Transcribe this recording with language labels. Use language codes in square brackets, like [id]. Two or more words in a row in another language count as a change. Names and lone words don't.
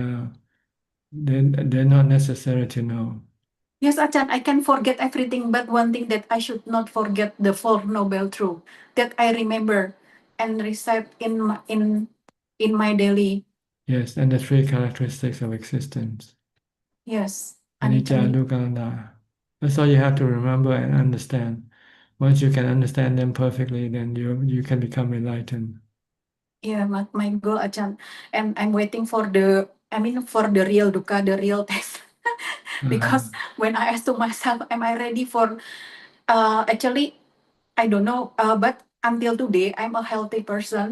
[en] They're not necessary to know. Yes, Achan, I can forget everything, but one thing that I should not forget the Four Noble Truths that I remember and recite in my daily. Yes, and the three characteristics of existence. Yes. [pi] Anicca, dukkha, anatta. [en] That's all you have to remember and understand. Once you can understand them perfectly, then you can become enlightened. Yeah, my goal, Ajahn. And I'm waiting for for the real dukkha, the real test. Because when I ask to myself, am I ready for, actually, I don't know, but until today, I'm a healthy person.